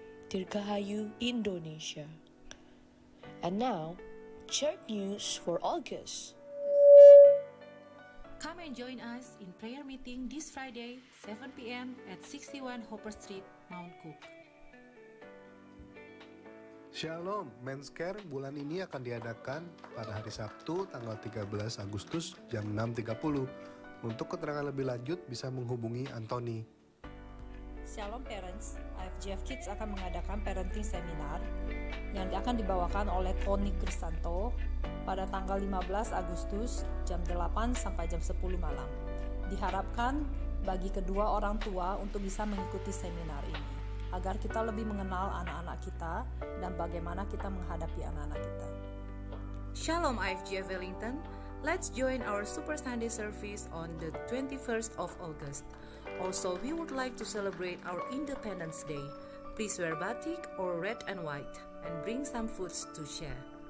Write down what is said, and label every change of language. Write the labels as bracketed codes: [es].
[id] Dirgahayu Indonesia. [en] And now, church news for August. Come and join us in prayer meeting this Friday, 7 p.m. at 61 Hopper Street, Mount Cook. [id] Shalom, Men's Care bulan ini akan diadakan pada hari Sabtu tanggal 13 Agustus jam 6.30. Untuk keterangan lebih lanjut bisa menghubungi Anthony. Shalom Parents, IFGF Kids akan mengadakan parenting seminar yang akan dibawakan oleh Tony Kristanto pada tanggal 15 Agustus jam 8 sampai jam 10 malam. Diharapkan bagi kedua orang tua untuk bisa mengikuti seminar ini, agar kita lebih mengenal anak-anak kita dan bagaimana kita menghadapi anak-anak kita. [en] Shalom IFGF Wellington, let's join our Super Sunday service on the 21st of August. Also, we would like to celebrate our Independence Day. Please wear batik or red and white and bring some foods to share.